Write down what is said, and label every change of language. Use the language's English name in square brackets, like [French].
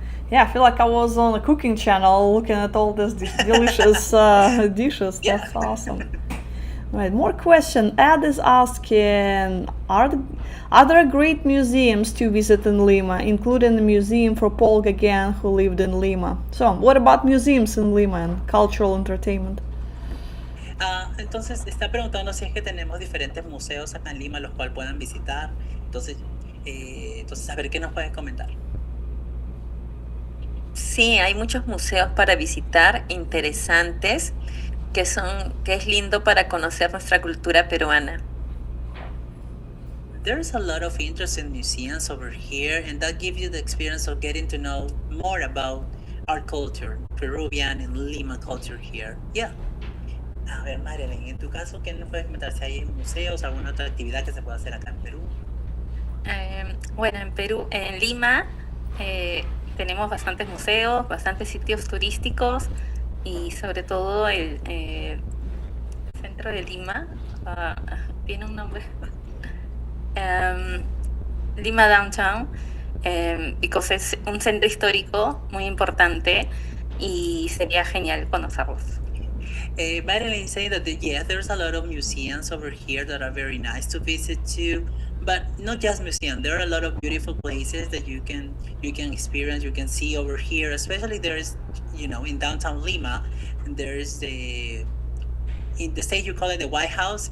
[English] Yeah, I feel like I was on a cooking channel looking at all these delicious dishes. That's awesome. Right, more question. Ed is asking, are there great museums to visit in Lima, including the museum for Paul Gauguin, who lived in Lima? So, what about museums in Lima and cultural entertainment? [Spanish] Entonces está preguntando si es que tenemos diferentes museos acá en Lima los cuales puedan visitar. Entonces a ver qué nos puedes comentar. Sí, hay muchos museos para visitar interesantes que es lindo para conocer nuestra cultura peruana. [English] There's a lot of interesting museums over here, and that gives you the experience of getting to know more about our culture, Peruvian and Lima culture here. Yeah. [Spanish] A ver, Marilyn, en tu caso, ¿qué nos puedes comentar si hay museos, alguna otra actividad que se pueda hacer acá en Perú? Bueno, en Perú, en Lima, tenemos bastantes museos, bastantes sitios turísticos y sobre todo el centro de Lima, tiene un nombre, Lima Downtown, [English] because [Spanish] es un centro histórico muy importante y sería genial conocerlos. [English] Marilyn saying that there's a lot of museums over here that are very nice to visit too, but not just museums. There are a lot of beautiful places that you can experience, you can see over here. Especially there's, in downtown Lima, there's in the state you call it the White House.